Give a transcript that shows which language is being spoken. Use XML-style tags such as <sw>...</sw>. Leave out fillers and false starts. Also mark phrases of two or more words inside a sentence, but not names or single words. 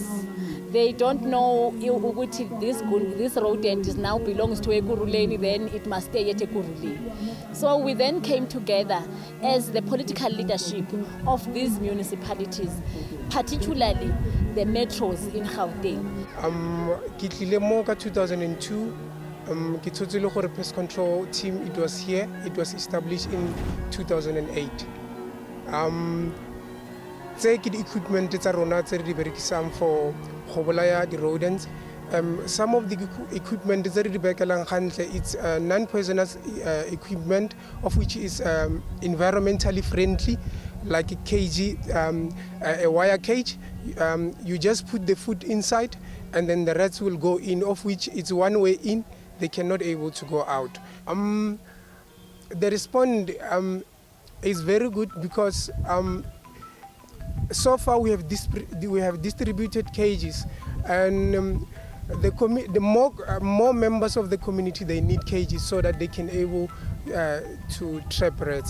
<en>They don't know this rodent is now belongs to Ekurhuleni, then it must stay at Ekurhuleni. So we then came together as the political leadership of these municipalities, particularly the metros in Gauteng.</en> <nso>Ke tlile mo ka 2002. Ke thotse le gore</nso> <en>pest control team, it was here. It was established in 2008.</en> <nso>Tse ke di equipment tsa rona tse re di berekisang for go bolaya di rodents.</nso> <en>Some of the equipment</en> <nso>tse re di bekelang gantle,</nso> <en>it's non-poisonous equipment, of which is environmentally friendly, like a cage, a wire cage. You just put the food inside, and then the rats will go in, of which it's one way in. They cannot able to go out. The response is very good because so far we have distributed cages, and the more members of the community, they need cages so that they can able to trap rats.</en>